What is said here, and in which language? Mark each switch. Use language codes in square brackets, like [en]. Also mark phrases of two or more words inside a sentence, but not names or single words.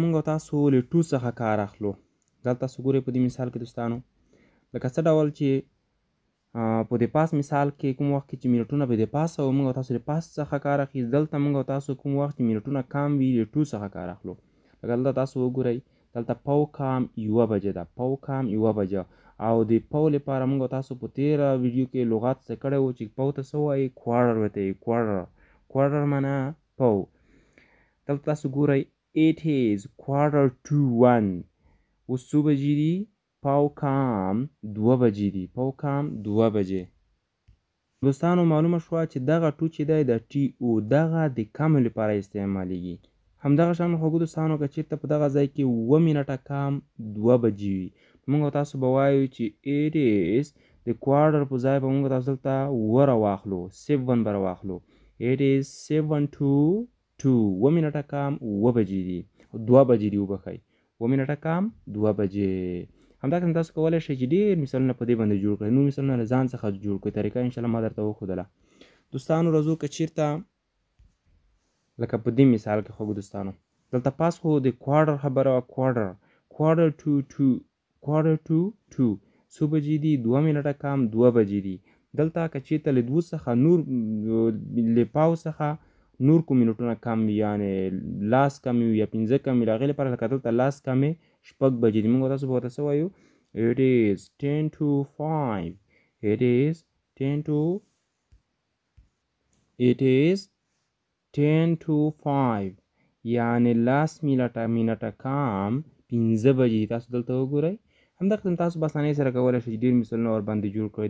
[ps] مونږ تاسو له ټو څخه کار اخلو. دلته تاسو ګورئ په دې مثال کې دوستانو، لکه څه ډول چې په د پاس مثال کې کوم وخت کې چې منټونه به د پاسه او مونږ تاسو د پاس څخه کار اخیست، دلته مونږ تاسو کوم وخت چې منټونه کم وي له ټو څخه کار اخلو. لکه دلته تاسو وګورئ، دلته پاو کام 1 بجه ده، پاو کام 1 بجه، او د پاو لپاره مونږ تاسو په تېره ویډیو کې لغات څه کړی و چې پاو ته څه وایي؟ کوارټر ورته وایي، کوارټر. کوارټر معنا پاو. دلته تاسو ګورئ [en] it is [ps] 1:15. اوس څو بجې دي؟ پاو کام 2 بجې دي، پاو کام 2 بجې. دوستانو، معلومه شوه چې دغه ټو چې دی د ټي او دغه د کم لپاره استعمالیږي. همدغه شان خوږو دوستانو، که چېرته په دغه ځای کې 7 منټه کم 2 بجې وي، مونږ تاسو به وایو چې [en] it is [ps] د کوارټر په ځای به مونږ تاسو دلته 7 راواخلو، 7 به راواخلو. [en] it is [ps] 7:02، 7 منټه کم 7 بجې دي، 2 بجې دي، وبښئ، 7 منټه کم 2 بجې. همداراز تاسو کولی شئ چې ډېر مثالونه په دې باندې جوړ کړئ، نور مثالونه له ځان څخه جوړ کړئ. طریقه انشاءالله ما درته وښودله. دوستانو، راځو که چېرته لکه په دې مثال کې خوږو دوستانو، دلته پاس خو د کوارټر خبره وه، کوارټر، [en] quarter to [ps] 2، څو بجې دي؟ 2 منټه کم 2 بجې دي. دلته که چېرته له 2 څخه نور له پاو څخه نور کوم منټونه کم وي، یعنې 10 کم وي یا 15 کم وي، د هغې لپاره لکه دلته 10 کمې 6 بجې دي، مونږ تاسو به ورته څه وایو؟ [en] it is 10:05، it is 10:05، [ps] یعنې 10 منټه کم 15 بجې. تاسو دلته وګورئ. همدغه تاسو په اسانۍ سره کولی شئ چې ډېر مثالونه ورباندې جوړ کړئ.